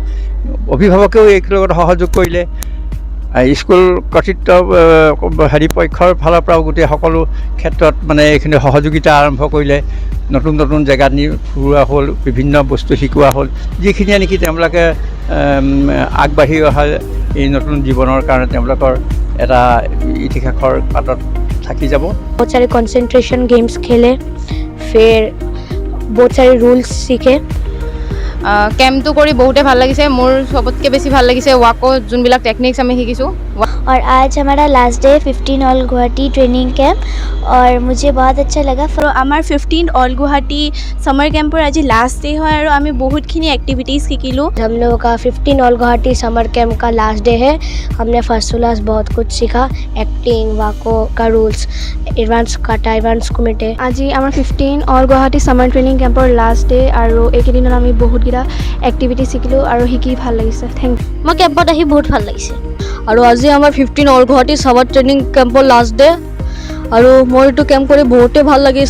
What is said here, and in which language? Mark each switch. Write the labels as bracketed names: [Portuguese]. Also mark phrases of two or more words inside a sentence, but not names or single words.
[Assamese] অভিভাৱকেও এই লগত সহযোগ কৰিলে, স্কুল কৰ্তৃত্ব পক্ষৰ ফালৰ পৰাও গোটেই সকলো ক্ষেত্ৰত মানে এইখিনি সহযোগিতা আৰম্ভ কৰিলে। নতুন নতুন জেগাত নি ফুৰোৱা হ'ল, বিভিন্ন বস্তু শিকোৱা হ'ল, যিখিনিয়ে নেকি তেওঁলোকে আগবাঢ়ি অহা এই নতুন জীৱনৰ কাৰণে তেওঁলোকৰ এটা ইতিহাসৰ পাতত থাকি যাব। [Hindi] बहुत सारे [English] concentration games [Hindi] खेले, फिर बहुत सारे रूल्स सीखे। [Assamese] কেম্পটো কৰি বহুতে ভাল লাগিছে। মোৰ সবতকৈ বেছি ভাল লাগিছে ৱাকো যোনবিলাক টেকনিক্স আমি শিকিছোঁ। [Hindi] और आज हमारा [English] last day [Hindi] 15 ऑल गुवाहाटी ट्रेनिंग कैंप और मुझे बहुत अच्छा लगा। [Assamese] আমাৰ 15 অল গুৱাহাটী ছামাৰ কেম্পৰ আজি [English] last day [Assamese] হয় আৰু আমি বহুতখিনি এক্টিভিটিজ শিকিলোঁ। [Hindi] हम लोगों का 15 ऑल गुवाहाटी समर कैंप का [English] last day [Hindi] है। हमने [English] first to last [Hindi] बहुत कुछ सीखा, एक्टिंग, वाको का रूल्स, एडवांस काटा, एडवांस कमिटे। [Assamese] আজি আমাৰ 15 অল গুৱাহাটী ছামাৰ ট্ৰেইনিং কেম্পৰ [English] last day [Assamese] আৰু এইকেইদিনত আমি বহুতকেইটা এক্টিভিটি শিকিলোঁ আৰু শিকি ভাল লাগিছে। [English] thank you. [Assamese] মই কেম্পত আহি বহুত ভাল লাগিছে। আৰু আজি আমাৰ 15 অল গুৱাহাটী ছামাৰ ট্ৰেইনিং কেম্পৰ [English] last day [Assamese] আৰু মই এইটো কেম্প কৰি বহুতেই ভাল লাগিছে।